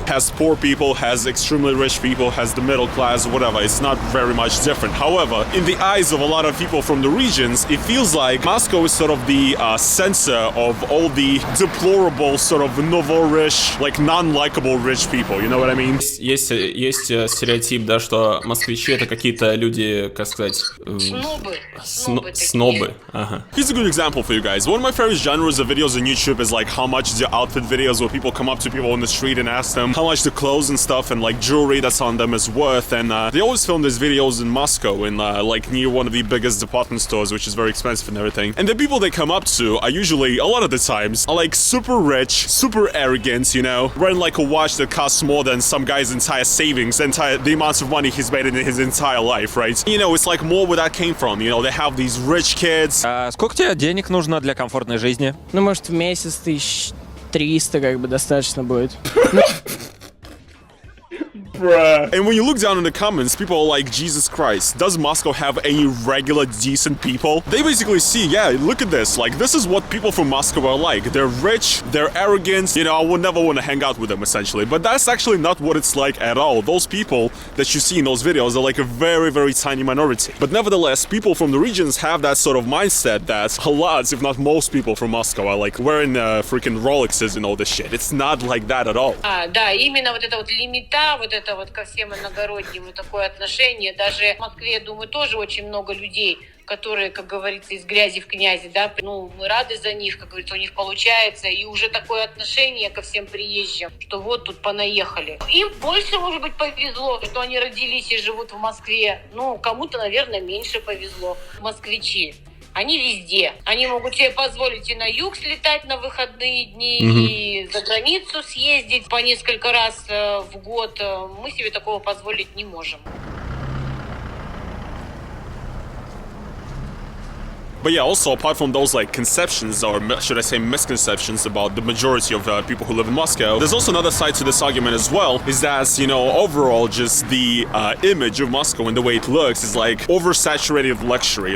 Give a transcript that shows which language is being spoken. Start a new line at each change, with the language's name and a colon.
English: Has poor people, has extremely rich people, has the middle class, whatever. It's not very much different. However, in the eyes of a lot of people from the regions, it feels like Moscow is sort of the center of all the deplorable, sort of novo-rich, like non-likable rich people. You know what I mean?
Russian: Есть стереотип, да, что москвичи это какие-то люди, как сказать... Снобы. Ага.
English: Here's a good example for you guys. One of my favorite genres of videos on YouTube is like how much the outfit videos where people come up to people on the street and ask them how much the clothes and stuff and like jewelry that's on them is worth. And they always film these videos in Moscow, in like near one of the biggest department stores, which is very expensive and everything. And the people they come up to are usually, a lot of the times, are like super rich, super arrogant, wearing like a watch that costs more than some guy's entire savings, the amounts of money he's made in his entire life, right? It's like more where that came from. They have these rich kids.
Russian: Сколько тебе денег нужно для комфортной жизни? Может, в месяц 1300 достаточно будет.
English: And when you look down in the comments, people are like, Jesus Christ, does Moscow have any regular decent people? They basically see, yeah, look at this, like this is what people from Moscow are like. They're rich, they're arrogant, I would never want to hang out with them essentially. But that's actually not what it's like at all. Those people that you see in those videos are like a very, very tiny minority. But nevertheless, people from the regions have that sort of mindset that a lot, if not most people from Moscow are like wearing freaking Rolexes and all this shit. It's not like that at all.
Russian: Да, именно вот эта вот лимита, вот это вот ко всем иногородним и такое отношение. Даже в Москве, я думаю, тоже очень много людей, которые, как говорится, из грязи в князи, да. Мы рады за них, как говорится, у них получается. И уже такое отношение ко всем приезжим, что вот тут понаехали. Им больше, может быть, повезло, что они родились и живут в Москве. Кому-то, наверное, меньше повезло. Москвичи. Они везде. Они могут себе позволить и на юг слетать на выходные дни, и за границу съездить по несколько раз в год. Мы себе такого позволить не можем.
English: But yeah, also apart from those like conceptions, or should I say misconceptions about the majority of people who live in Moscow, there's also another side to this argument as well, is that, you know, overall just the image of Moscow and the way it looks is like oversaturated luxury.